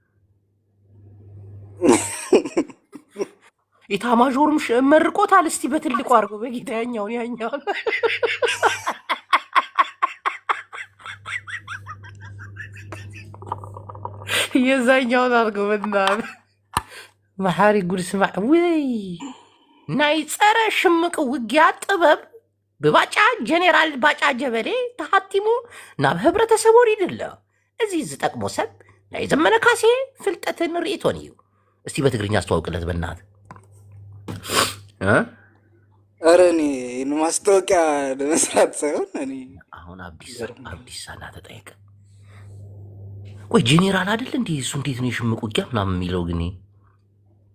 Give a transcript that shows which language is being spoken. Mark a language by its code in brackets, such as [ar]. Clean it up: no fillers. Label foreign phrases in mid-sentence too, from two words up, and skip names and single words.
[am] ኢታማዦርም መርቆታል። እስቲ በትልቁ አድርጎ በጌታ ያኛውን የዛኛውን አድርገው በናትህ [ti] መሐሪ ጉድ ስማዕ ወይ ናይ ጸረ ሽምቅ ውጊያ ጥበብ ብባጫ ጀኔራል ባጫ ጀበሌ ተሓቲሙ ናብ ሕብረተሰብ ወሪድሎ እዚ ዝጠቅሞ ሰብ ናይ ዘመነ ካሴ ፍልጠትን ርእቶን እዩ። [am] እስቲ በትግርኛ አስተዋውቅለት በናትህ። ኧረ እኔ ማስታወቂያ ለመስራት ሳይሆን እኔ አሁን አብዲሳ ተጠየቀ። ቆይ ጄኔራል አይደል እንዴ እሱ? እንዴት ነው የሽምቅ ውጊያ ምናምን የሚለው?